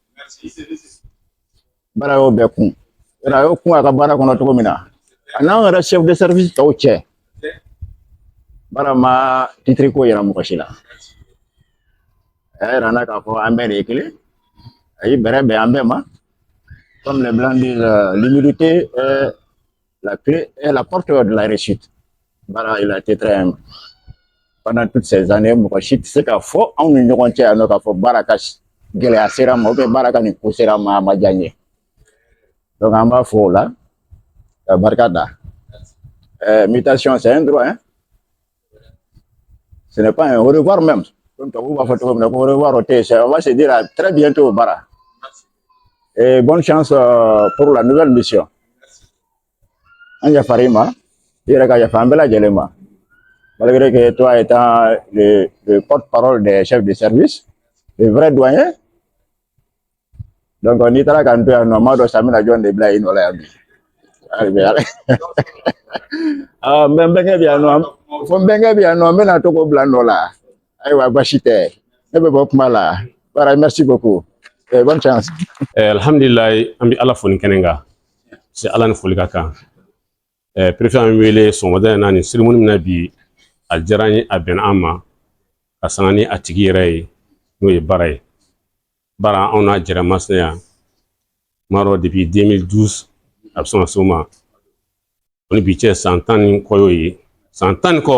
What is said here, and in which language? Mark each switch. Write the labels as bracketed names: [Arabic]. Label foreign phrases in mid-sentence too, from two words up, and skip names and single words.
[Bambara] baara y'o bɛɛ kun a y'o kun a ka baara kɔnɔ cogo min na a n'an yɛrɛ [French] chef de service [Bambara] tɔw cɛ baara ma titiri ko yira mɔgɔ si la a y'a yira n na k'a fɔ an bɛɛ de ye kelen a y'i bɛrɛ bɛn an bɛɛ ma [French] comme les blancs disent l'humilité est la clé et la porte de la réussite [Bambara] baara [French] il a été très humble pendant toutes ces années [Bambara] mɔgɔ si tɛ se k'a fɔ anw ni ɲɔgɔn cɛ yan nɔ k'a fɔ baara ka gɛlɛya sera ma [French] ou bien [Bambara] baara ka nin ko sera ma a ma diya n ye donc an b'a fɔ o la ka barika da [French] mutation c'est un droit hein ce n'est pas un au revoir même comme [Bambara] tubabu b'a fɔ cogo min na ko [French] au revoir [Bambara] o tɛ yen [French] on va se dire à très bientôt bara et bonne chance pour la nouvelle mission [Bambara] an yafar'i ma i yɛrɛ ka yafa an bɛɛ lajɛlen ma [French] malgré que toi étant le porte-parole des chefs de service le vrai doyen donc [Bambara] n'i taara k'an to yan nɔ m'a dɔn sa bɛna jɔn de bila yen nɔ la yan bi n bɛnkɛ bɛ yan nɔ fo n bɛnkɛ bɛ yan nɔ n bɛna to k'o bila n nɔ la ayiwa basi tɛ ne bɛ bɔ kuma la bara [French] merci beaucoup bonne chance [Bambara] alhamdulilayi an bɛ ala fo ni kɛnɛ kan se ala ni foli ka kan préfet an wele sɔgɔmada in na nin cérémonie min na bi a diyara n ye a bɛnna an ma ka sanga ni a tigi yɛrɛ ye n'o ye bara ye bara anw n'a jɛra Masina yan m'a dɔn depuis 2012 a bɛ sɔn ka se o ma o ni bi cɛ san 10 ni kɔ y'o ye san 10 ni kɔ